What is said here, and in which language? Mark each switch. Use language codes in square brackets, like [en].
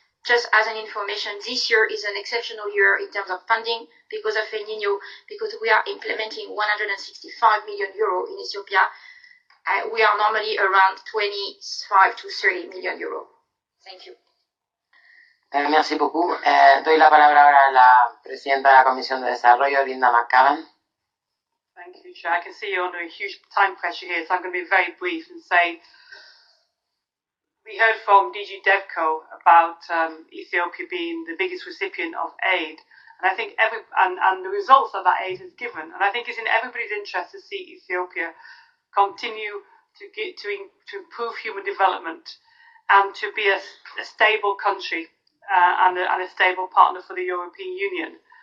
[en] Just as an information, this year is an exceptional year in terms of funding because of El Nino, because we are implementing 165 million euro in Ethiopia. We are normally around 25 to 30 million euro. Thank you. [fr] Merci beaucoup. [es] Doy la palabra ahora a la presidenta de la Comisión de Desarrollo, Linda McCavan. [en] Thank you, Chair. I can see you're under a huge time pressure here, so I'm going to be very brief and say we heard from DG DevCo about Ethiopia being the biggest recipient of aid, and I think and the results that aid has given, and I think it's in everybody's interest to see Ethiopia continue to improve human development and to be a stable country and a stable partner for the European Union.